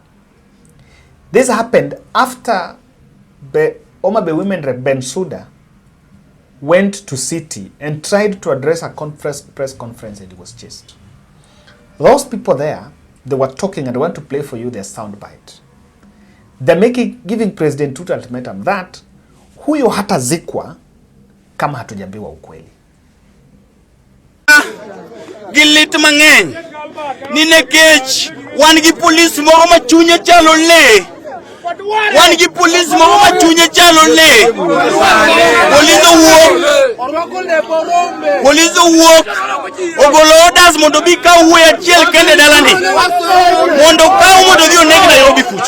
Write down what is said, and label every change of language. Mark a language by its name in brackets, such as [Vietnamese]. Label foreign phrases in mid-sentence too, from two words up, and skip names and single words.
[English] This happened after the Homabay women rep Bensouda went to city and tried to address a press conference, and he was chased. Those people there, they were talking, and I want to play for you their soundbite. They're giving President Ruto ultimatum that [Swahili] huyo hatazikwa kama hatujambiwa ukweli. [Luo (Kenya and Tanzania)] Gilit mang'eny ni nekech wan gi police moro machunye chalo le. Wan gi police moro machunye chalo le. Police wuok ogolo orders mondo bi kaw wuoyi achiel kende dalani mondo kaw mondo dhi oneg Nairobi kucho.